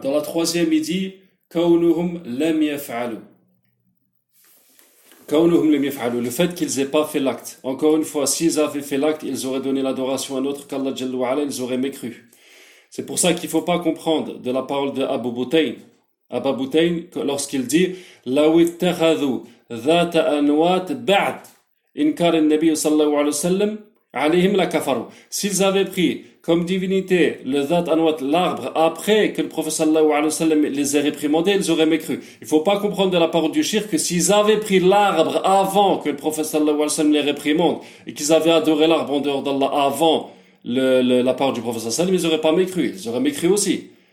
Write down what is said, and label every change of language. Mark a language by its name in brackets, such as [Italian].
[French] Dans la troisième, il dit [Arabic] كونهم لم يفعلوا. كونهم لم يفعلوا. [French] Le fait qu'ils n'aient pas fait l'acte. Encore une fois, s'ils avaient fait l'acte, ils auraient donné l'adoration à un autre qu'Allah Jalla wa Ala, ils auraient mécru. C'est pour ça qu'il ne faut pas comprendre de la parole de Abu Boutayn. Abu Boutayn, lorsqu'il dit [Arabic] لو اتخذوا ذات أنوات بعد إنكار النبي صلى الله عليه وسلم عليهم لكفروا. [French] S'ils avaient pris comme divinité le ذات أنوات, l'arbre, après que le prophète [Arabic] صلى الله عليه وسلم [French] les ait réprimandés, ils auraient mécru. Il ne faut pas comprendre de la parole du shirk que s'ils avaient pris l'arbre avant que le prophète [Arabic] صلى الله عليه وسلم [French] les réprimande et qu'ils avaient adoré l'arbre en dehors d'Allah avant la parole du prophète صلى الله عليه وسلم, ils n'auraient pas mécru. Ils auraient mécru aussi.